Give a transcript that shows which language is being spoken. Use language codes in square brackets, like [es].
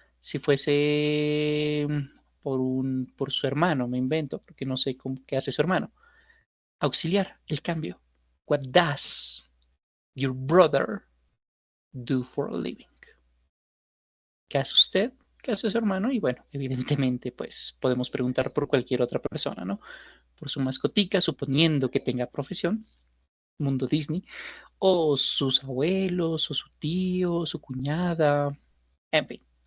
[es] Si fuese por su hermano, me invento, porque no sé qué hace su hermano. Auxiliar, el cambio. [en] What does your brother do for a living? [es] ¿Qué hace usted? ¿Qué hace su hermano? Y bueno, evidentemente, pues podemos preguntar por cualquier otra persona, ¿no? Por su mascotica, suponiendo que tenga profesión, mundo Disney, o sus abuelos, o su tío, su cuñada, en fin.